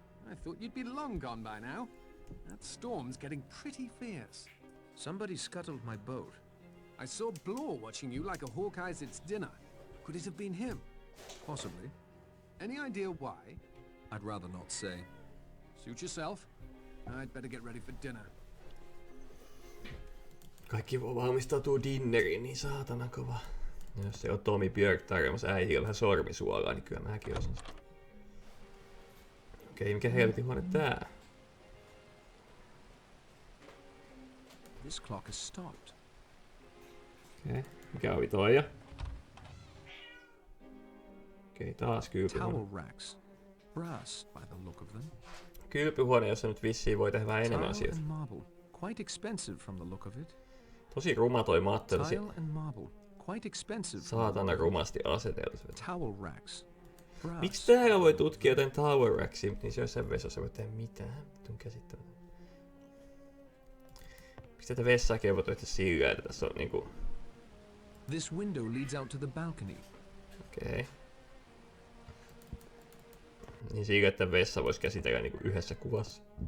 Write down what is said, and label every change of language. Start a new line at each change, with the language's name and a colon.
English: I thought you'd be long gone by now. That storm's getting pretty fierce. Somebody scuttled my boat. I saw Blore watching you like a hawk eyes its dinner. Could it have been him? Possibly. Any idea why? I'd rather not say. Suit yourself. I'd better get ready for dinner.
Finnish: Kaikki voi valmistautua dinneriin, niin saatana kova. Ja jos se on Tommy Björk tarjoamassa äidille vähän sormisuolaa, niin kyllä mäkin osan sitä. Okei, mikä helvetin huone tää?
English: This clock is stopped.
Finnish: Okei, mikä oli toi? Okei, taas kylpyhuone.
English: Towel racks. Brass by the look of them.
Finnish: Kylpyhuone, jossa nyt vissiin voi tehdä vähän enemmän
English: Tile
Finnish: asioita.
English: and marble. Quite expensive from the look of it.
Finnish: Tosi ruma toi matto.
English: Tile and marble. Quite expensive.
Finnish: Saatana rumasti aseteltu.
English: Towel racks. Brass.
Finnish: Miksi täällä voi tutkia jotain tower racksia, niin se jossain vessassa voi tehdä mitään? Vitun käsittämätöntä. Miksi tätä vessaakin voi tehdä sillä, että tässä on niinku...
English: This window leads out to the balcony.
Finnish: Okei. Niin sillä, että vessa voisi käsitellä niinku yhdessä kuvassa.